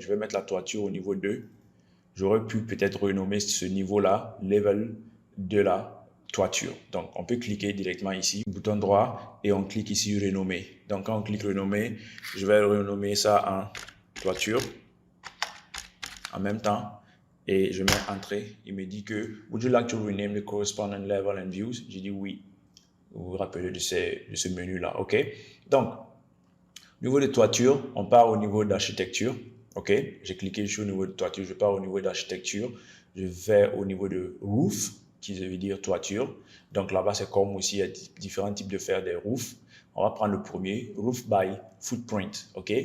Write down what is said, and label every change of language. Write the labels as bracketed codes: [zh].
[fr] Je vais mettre la toiture au niveau 2. J'aurais pu peut-être renommer ce niveau-là level de la toiture. Donc, on peut cliquer directement ici, bouton droit, et on clique ici renommer. Donc, quand on clique renommer, je vais renommer ça en toiture en même temps. Et je mets entrée. Il me dit que [en] would you like to rename the corresponding level and views? [fr] J'ai dit oui. Vous vous rappelez de ce menu-là. OK? Donc, au niveau de toiture, on part au niveau d'architecture. OK? J'ai cliqué sur le niveau de toiture. Je pars au niveau d'architecture. Je vais au niveau de roof, qui veut dire toiture. Donc là-bas, c'est comme aussi, il y a différents types de faire des roofs. On va prendre le premier, roof by footprint. OK?